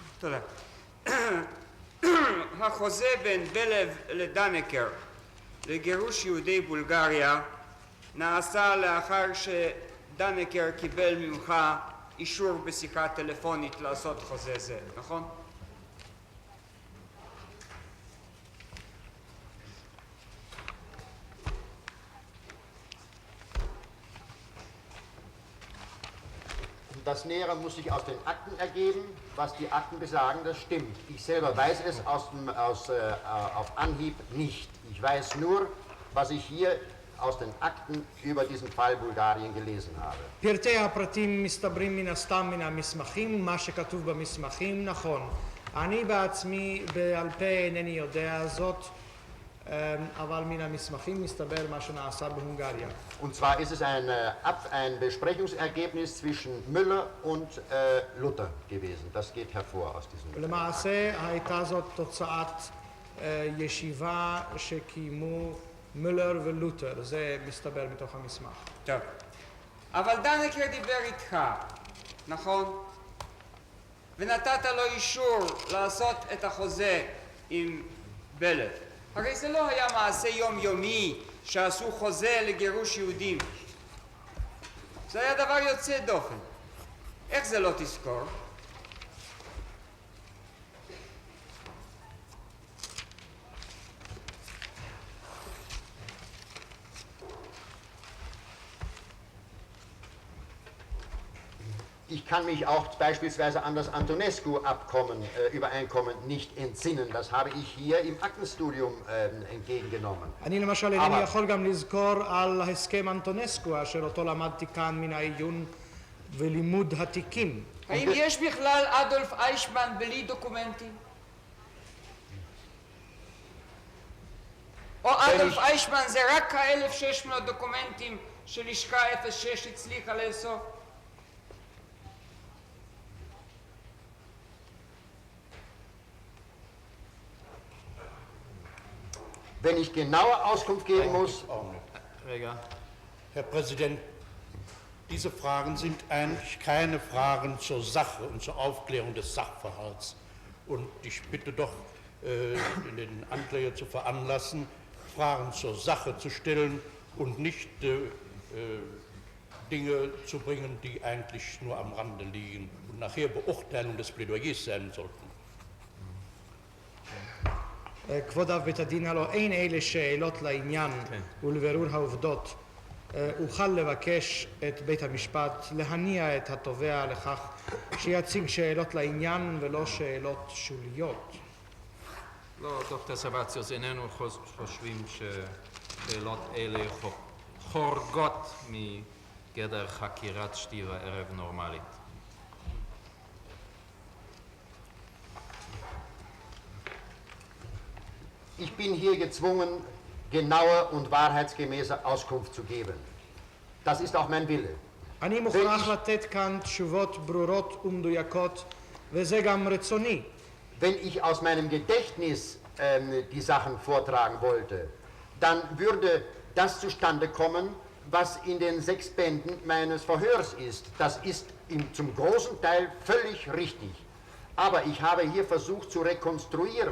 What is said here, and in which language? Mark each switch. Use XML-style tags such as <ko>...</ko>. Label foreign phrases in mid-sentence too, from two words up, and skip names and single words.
<he>תודה. החוזה בין בלב לדנקר לגירוש יהודי בולגריה נעשה לאחר שדנקר קיבל ממך אישור בשיחה טלפונית לעשות חוזה זה, נכון?</he> <de>Das Nähere muss sich aus den Akten ergeben. Was die Akten besagen, das stimmt. Ich selber weiß es auf Anhieb nicht. Ich weiß nur, was ich hier aus den Akten über diesen Fall Bulgarien gelesen habe.</de> <he>פרטי הפרטים מסתברים מן הסתם מן המסמכים, מה שכתוב במסמכים נכון. אני בעצמי בעל פה אינני יודע זאת, אבל מן המסמכים מסתבר מה שנעשה בהונגריה.</he> <de>Und zwar ist es ein Besprechungsergebnis zwischen Müller und Luther gewesen. Das geht hervor aus diesem.</de> <he>ולמעשה הייתה זאת תוצאת ישיבה שקיימו מולר ולותר, זה מסתבר מתוך המסמך. טוב. אבל דנקר דיבר איתך, נכון? ונתת לו אישור לעשות את החוזה עם בלב. הרי זה לא היה מעשה יומיומי שעשו חוזה לגירוש יהודים. זה היה דבר יוצא דופן. איך זה לא תזכור?</he> <de>Ich kann mich auch beispielsweise an das Antonescu-Übereinkommen nicht entsinnen. Das habe ich hier im Aktenstudium entgegengenommen.</de> <he>אני למשל אינני יכול גם לזכור על הסכם אנטונסקו, אשר אותו למדתי כאן מן העיון ולימוד התיקים. האם יש בכלל אדולף איישמן בלי דוקומנטים? או אדולף איישמן זה רק ה-1600 דוקומנטים שלשכה 06 הצליחה לאסוף?</he> <de>Wenn ich genaue Auskunft geben muss. Herr Präsident, diese Fragen sind eigentlich keine Fragen zur Sache und zur Aufklärung des Sachverhalts. Und ich bitte doch, den Ankläger zu veranlassen, Fragen zur Sache zu stellen und nicht Dinge zu bringen, die eigentlich nur am Rande liegen und nachher Beurteilung des Plädoyers sein sollten.</de> <he>כבוד אב בית הדין, הלא אין אלה שאלות לעניין ולבירור העובדות. אוכל לבקש את בית המשפט להניע את התובע לכך שיציג שאלות לעניין ולא שאלות שוליות. לא, דוקטור סבציוס, איננו חושבים ששאלות אלה חורגות מגדר חקירת שתי וערב נורמלית.</he> <de>Ich bin hier gezwungen, genaue und wahrheitsgemäße Auskunft zu geben. Das ist auch mein Wille.</de> <he>אני מוכרח לתת כאן תשובות ברורות ומדויקות, וזה גם רצוני.</he> <de>Wenn ich aus meinem Gedächtnis die Sachen vortragen wollte, dann würde das zustande kommen, was in den 6 Bänden meines Verhörs ist. Das ist zum großen Teil völlig richtig. Aber ich habe hier versucht zu rekonstruieren.</de>